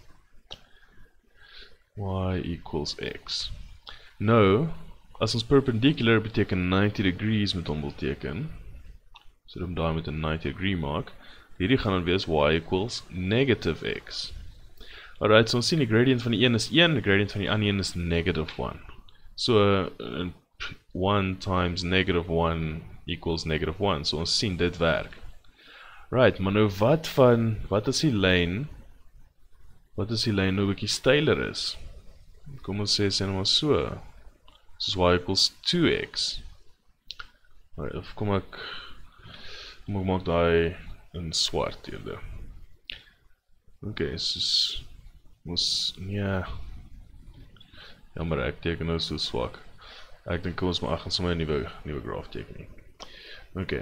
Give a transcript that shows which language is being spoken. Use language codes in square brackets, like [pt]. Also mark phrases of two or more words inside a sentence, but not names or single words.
[en] Y equals x. [af] Nou, as ons perpendicular beteken 90 degrees met hom wil teken, so dit daar met 'n 90 degree maak, hierdie gaan dan wees [en] y equals negative x. [af] Alright, so ons sien die gradient van die een is 1, die gradient van die ander een is negative 1. [en] So 1 times negative 1 equals negative 1, so [af] ons sien dit werk. Right, maar nou wat is die lyn nou 'n bietjie steiler is? Kom ons sê nou maar so. Soos [en] y equals 2x. [af] Right, of kom ek maak daai in swart eerder. Okay, soos nee. Jammer, ek teken nou so swak. Ek dink ons gaan sommer 'n nuwe graaf teken. Okay.